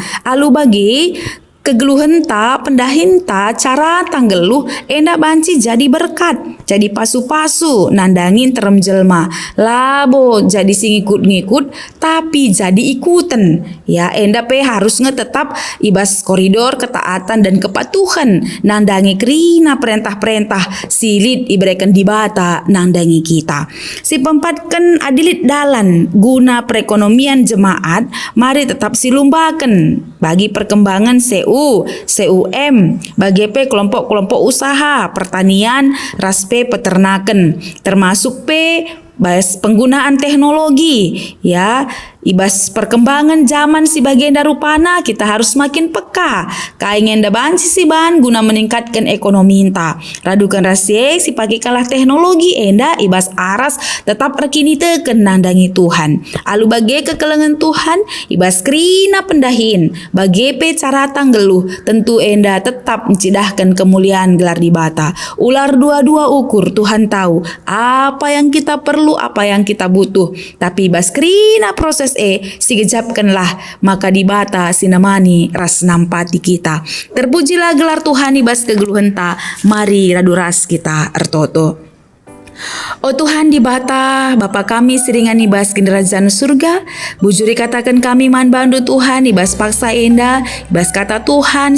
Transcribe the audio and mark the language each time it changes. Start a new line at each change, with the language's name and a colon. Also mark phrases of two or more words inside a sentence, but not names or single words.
Batak Karo: Alu bagi kegeluhan ta, pendahin ta, cara tanggeluh enda banci jadi berkat, jadi pasu-pasu nandangin terem jelma. Labo jadi ngikut-ngikut tapi jadi ikutan. Ya enda
Indonesian: harus tetap
Batak Karo: ibas koridor
Indonesian: ketaatan dan kepatuhan
Batak Karo: nandangi kerina perintah-perintah silit ibrekan dibata nandangi kita. Si pempatkan adilit dalan guna perekonomian jemaat, mari tetap silumbakan bagi perkembangan CUM,
Indonesian: bagi kelompok-kelompok usaha, pertanian,
Batak Karo: raspe peternakan,
Indonesian: termasuk penggunaan teknologi,
Batak Karo: ya. Ibas perkembangan zaman si bagian darupana kita
Indonesian: harus makin peka.
Batak Karo: Kaingen da banci si ban guna
Indonesian: meningkatkan ekonomi
Batak Karo: inta. Radukan rasie si pagi kalah teknologi enda ibas aras tetap rekini teken nandangi Tuhan. Alu bagi kekelengan Tuhan ibas krina pendahin. Bagi cara tanggeluh tentu enda tetap mencidahkan kemuliaan gelar dibata. Ular dua-dua ukur
Indonesian: Tuhan tahu apa yang kita perlu, apa yang kita butuh.
Batak Karo: Tapi ibas krina proses sigejapkanlah maka dibata sinamani ras nampati kita. Terpujilah gelar Tuhan ibas kegeluhan ta, mari raduras kita ertoto. Oh Tuhan dibata, Bapa kami siringan ibas kerajaan surga, bujuri katakan kami man bandu Tuhan, ibas paksa enda, ibas kata Tuhan,